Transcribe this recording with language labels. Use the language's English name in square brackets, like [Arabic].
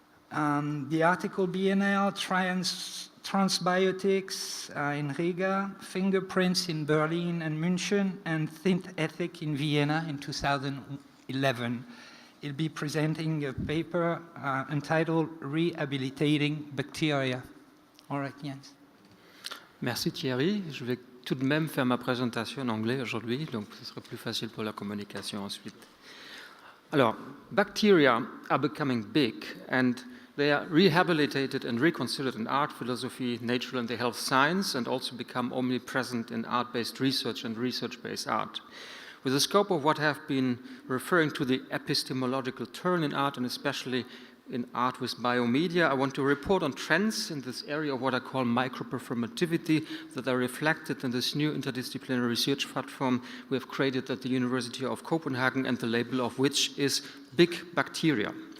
[English] The article BNL, Transbiotics in Riga, Fingerprints in Berlin and München, and Think Ethic in Vienna in 2011. He'll be presenting a paper entitled Re-Habilitating Bacteria. All right, Jens. [French] Merci Thierry. Je vais tout de même faire ma présentation en anglais aujourd'hui, donc ce sera plus facile pour la communication ensuite. [English] Alors, bacteria are becoming big and they are rehabilitated and reconsidered in art, philosophy, natural and the health science, and also become omnipresent in art-based research and research-based art. With the scope of what I have been referring to the epistemological turn in art, and especially in art with biomedia, I want to report on trends in this area of what I call microperformativity that are reflected in this new interdisciplinary research platform we have created at the University of Copenhagen, and the label of which is Big Bacteria.